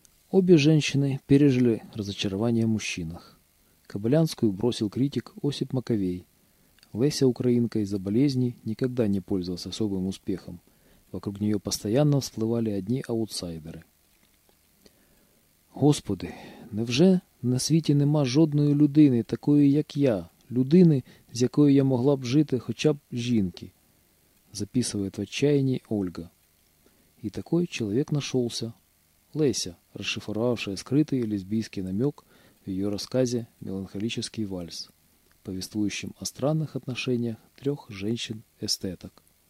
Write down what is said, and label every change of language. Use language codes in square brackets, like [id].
[ru] Обе женщины пережили разочарование в мужчинах. Кобылянскую бросил критик Осип Маковей. Леся украинка из-за болезни никогда не пользовалась особым успехом. Вокруг нее постоянно всплывали одни аутсайдеры. [uk] «Господи, невже на світі нема жодної людини, такої, як я, людини, з якою я могла б жити хоча б жінки?» [ru] записывает в отчаянии Ольга. И такой человек нашелся. Леся, расшифровавшая скрытый лесбийский намек в ее рассказе «Меланхолический вальс», повествующим о странных отношениях трех женщин-эстеток.